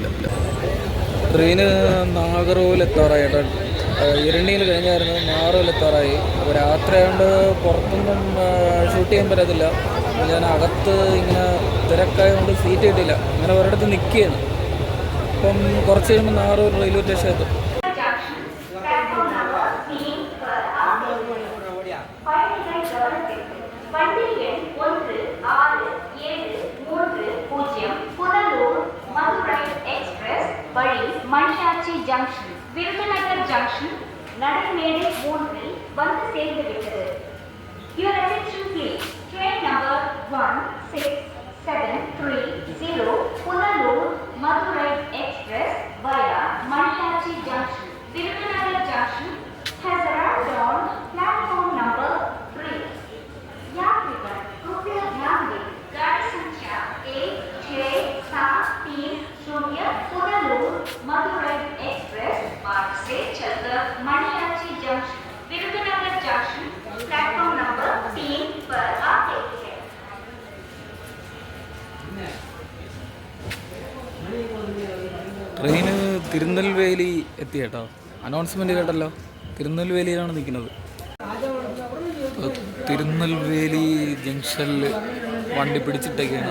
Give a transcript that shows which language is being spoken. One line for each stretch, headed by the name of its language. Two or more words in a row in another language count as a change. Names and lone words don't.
Malayalam: ട്രെയിന് നാഗർകോവിൽ എത്താറായി കേട്ടോ. ഇരണിയിൽ കഴിഞ്ഞായിരുന്നു, നാഗർകോവിൽ എത്താറായി. അപ്പോൾ രാത്രി ആയതുകൊണ്ട് പുറത്തൊന്നും ഷൂട്ട് ചെയ്യാൻ പറ്റത്തില്ല. ഞാൻ അകത്ത് ഇങ്ങനെ തിരക്കായതുകൊണ്ട് സീറ്റ് കിട്ടിയില്ല, ഇങ്ങനെ ഒരിടത്ത് നിൽക്കുകയാണ്. അപ്പം കുറച്ച് കഴിയുമ്പോൾ നാറൂർ
English: railway station
Malayalam: എത്തും.
Tamil: மணியாச்சி ஜங்ஷன், விருதுநகர் ஜங்ஷன் நடைமேடை 3 வந்து சேர்ந்து விட்டது.
English: Your attention please. Train number 167330 Punalur Madurai Express via Maniachi Junction, Virudunagar Junction has arrived on platform number 3.
Hindi: यात्रीगण कृपया ध्यान दें, गाड़ी संख्या 1630 पुनलूर मदुरै एक्सप्रेस मार्ग से चलकर मणियाची जंक्शन, विरुधुनगर जंक्शन
English: platform number
Hindi: 3 पर आ गई है.
Malayalam: ട്രെയിന് തിരുനെൽവേലി എത്തി കേട്ടോ. അനൗൺസ്മെൻറ്റ് കേട്ടല്ലോ, തിരുനെൽവേലിയിലാണ് നിൽക്കുന്നത്. തിരുനെൽവേലി ജംഗ്ഷനിൽ വണ്ടി പിടിച്ചിട്ടൊക്കെയാണ്.